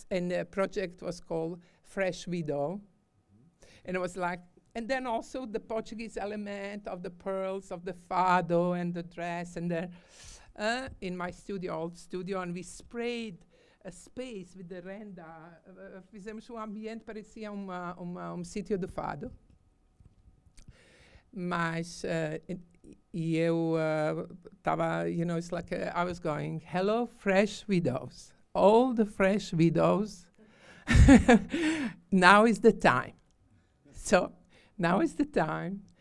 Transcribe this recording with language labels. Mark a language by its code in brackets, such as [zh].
[en] And the project was called Fresh Widow. And it was like, and then also the Portuguese element of the pearls, of the fado and the dress, and the, in my studio, old studio, and we sprayed a space with the renda. [pt] Fizemos ambiente parecia sítio de fado. Mas eu tava, [en] it's like I was going, hello, fresh widows, all the fresh widows. Now is the time. So now is the time.